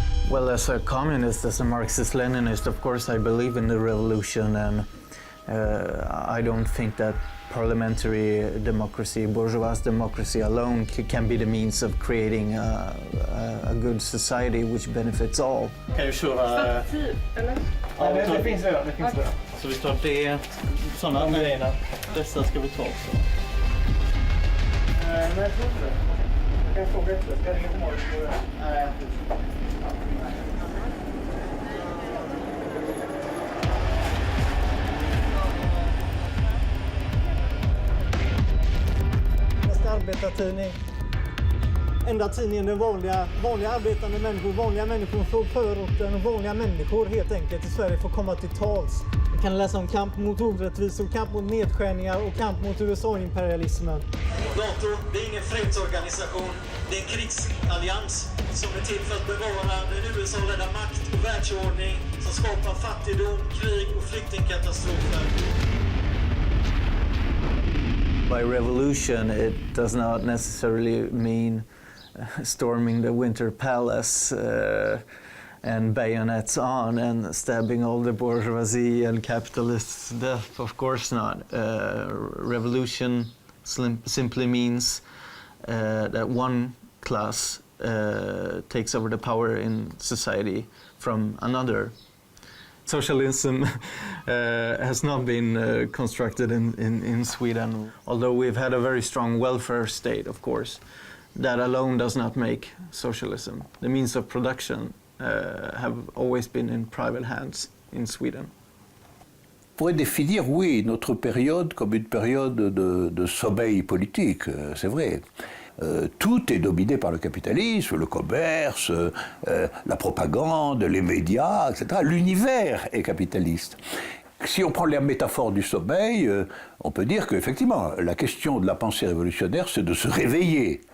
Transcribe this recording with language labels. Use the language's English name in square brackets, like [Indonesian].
[English] Well, as a communist, as a Marxist-Leninist, of course, I believe in the revolution, and I don't think that parliamentary democracy, bourgeois democracy alone can be the means of creating a good society which benefits all. [Swedish] Kan du köra? Ja, det finns redan. Så vi tar det, sådana grejerna. Dessa ska vi ta också. Nej, jag tror inte det. Jag kan fråga efter. Ska jag ringa på morgon? Nej. Arbetartidning. Enda tidningen där vanliga arbetande människor, vanliga människor från förorten och vanliga människor helt enkelt i Sverige får komma till tals. Vi kan läsa om kamp mot orättvisor, kamp mot nedskärningar och kamp mot USA-imperialismen. NATO, det är ingen fredsorganisation, det är en krigsallians som är till för att bevara den USA-ledda makt och världsordning som skapar fattigdom, krig och flyktingkatastrofer. [English] By revolution, it does not necessarily mean storming the Winter Palace and bayonets on and stabbing all the bourgeoisie and capitalists to death. Of course not. Revolution simply means that one class takes over the power in society from another. Socialism has not been constructed in Sweden, although we've had a very strong welfare state, of course. That alone does not make socialism. The means of production have always been in private hands in Sweden. [French] On pourrait définir, oui, notre période comme une période de sommeil politique, c'est vrai. Tout est dominé par le capitalisme, le commerce, la propagande, les médias, etc. L'univers est capitaliste. Si on prend la métaphore du sommeil, on peut dire qu'effectivement, la question de la pensée révolutionnaire, c'est de se réveiller.